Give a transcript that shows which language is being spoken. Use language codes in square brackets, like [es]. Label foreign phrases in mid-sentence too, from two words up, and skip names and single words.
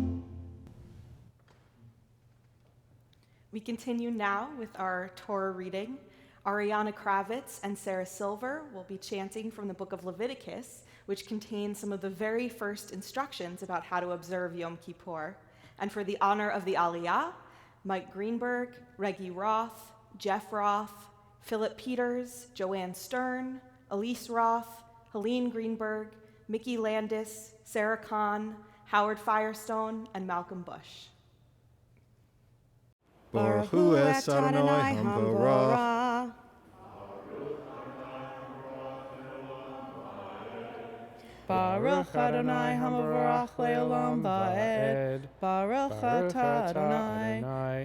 [en] We continue now with our Torah reading. Ariana Kravitz and Sarah Silver will be chanting from the book of Leviticus, which contains some of the very first instructions about how to observe Yom Kippur. And for the honor of the Aliyah, Mike Greenberg, Reggie Roth, Jeff Roth, Philip Peters, Joanne Stern, Elise Roth, Helene Greenberg, Mickey Landis, Sarah Kahn, Howard Firestone, and Malcolm Bush. [he] ברוך הוא את אדוני המבורך. ברוך אדוני המבורך לעולם ועד. ברוך אתה אדוני.